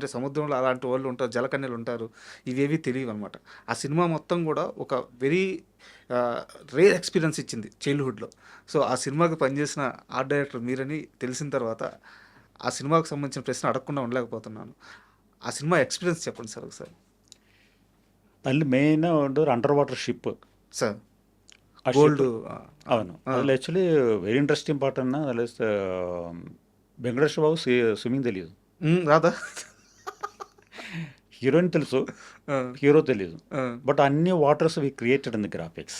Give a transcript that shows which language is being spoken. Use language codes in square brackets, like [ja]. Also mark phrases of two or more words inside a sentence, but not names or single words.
[te] అంటే సముద్రంలో అలాంటి వాళ్ళు ఉంటారు, జలకన్యలు ఉంటారు, ఇవేవి తెలియవు అనమాట. ఆ సినిమా మొత్తం కూడా ఒక [en] very rare experience [te] ఇచ్చింది చైల్డ్హుడ్లో. సో ఆ సినిమాకి పనిచేసిన [en] art director [te] మీరని తెలిసిన తర్వాత ఆ సినిమాకు సంబంధించిన ప్రశ్న అడగకుండా ఉండలేకపోతున్నాను. ఆ సినిమా ఎక్స్పీరియన్స్ చెప్పండి సార్ ఒకసారి. [kn] ಅಲ್ಲಿ ಮೇನ್ ಒಂದು [en] under water ship [te] సార్ ಆ గోల్డ్ ship- అవును అసలు [en] actually very interesting part [te] అన్న అలా వెంకటేశ్వర బాబు స్విమ్మింగ్ తెలియదు, రాదా? హీరోయిన్ తెలుసు, హీరో తెలియదు, [en] but anni waters we created in the graphics